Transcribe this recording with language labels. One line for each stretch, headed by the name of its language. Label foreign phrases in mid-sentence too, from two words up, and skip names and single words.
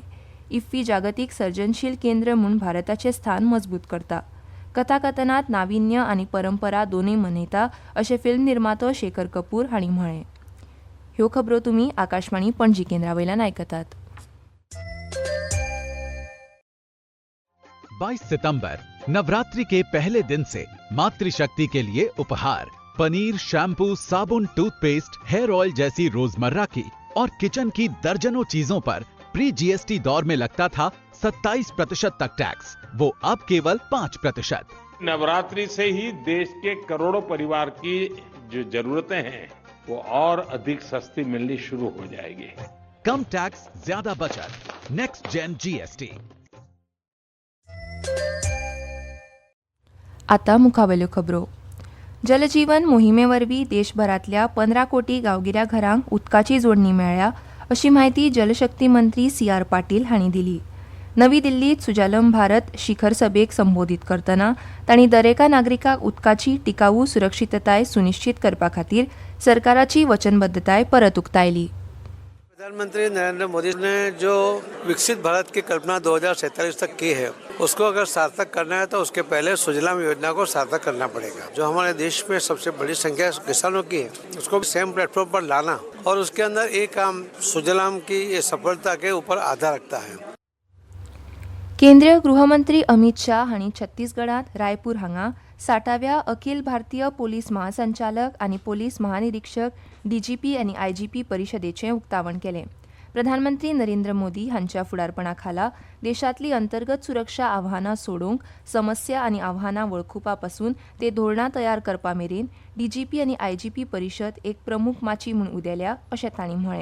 Konkani: इफ्फी जागतीक सर्जनशील केंद्र म्हूण भारताचें स्थान मजबूत करता. कथाकथनात नाविन्य आनी परंपरा दोनूय मनयता अशें फिल्म निर्मातो शेखर कपूर हांणी म्हळें. ह्यो खबरो तुमी आकाशवाणी पणजी केंद्रावयल्यान आयकतात.
Hindi: 22 सितंबर नवरात्रि के पहले दिन से मातृशक्ति के लिए उपहार पनीर, शैम्पू, साबुन, टूथपेस्ट,
English: hair oil
Hindi: जैसी रोजमर्रा की और किचन की दर्जनों चीजों पर
English: pre GST
Hindi: दौर में लगता था 27% तक टैक्स, वो अब केवल 5%। नवरात्रि से ही देश के करोड़ों परिवार की जो जरूरतें हैं वो और अधिक सस्ती मिलनी शुरू हो जाएगी। कम टैक्स, ज्यादा बचत,
English: next gen GST.
Konkani: आता मुखावेल्यो खबरो. जलजीवन मोहिमे वरवीं देशभरातल्या 15 कोटी गांवगिऱ्या घरांक उदकाची जोडणी मेळ्ळ्या अशी माहिती जलशक्ती मंत्री CR पाटील हांणी दिली. नवी दिल्लीत सुजलाम भारत शिखर सभेक संबोधीत करतना तांणी दरेका नागरिकाक उदकाची टिकाऊ सुरक्षितताय सुनिश्चित करपा खातीर सरकाराची वचनबद्धताय परत उक्तायली.
Hindi: प्रधानमंत्री नरेंद्र मोदी ने जो विकसित भारत की कल्पना 2047 तक की है, उसको अगर सार्थक करना है तो उसके पहले सुजलाम योजना को सार्थक करना पड़ेगा. जो हमारे देश में सबसे बड़ी संख्या किसानों की है, उसको
English: same platform
Hindi: पर लाना और उसके अंदर एक काम सुजलाम की ये सफलता के ऊपर आधार रखता है.
Konkani: केंद्रीय गृहमंत्री अमित शाह हांणी छत्तीसगडांत रायपूर हांगा 60व्या अखिल भारतीय पोलीस महासंचालक आनी पोलीस महानिरीक्षक DGP आनी IGP परिशदेचें उक्तावण केलें. प्रधानमंत्री नरेंद्र मोदी हांच्या फुडारपणा खाला देशांतली अंतर्गत सुरक्षा आव्हानां सोडोवंक, समस्या आनी आव्हानां वळखुपा पासून ते धोरणां तयार करपा मेरेन DGP आनी IGP परिशद एक प्रमुख माची म्हूण उदेल्या अशें तांणी म्हळें.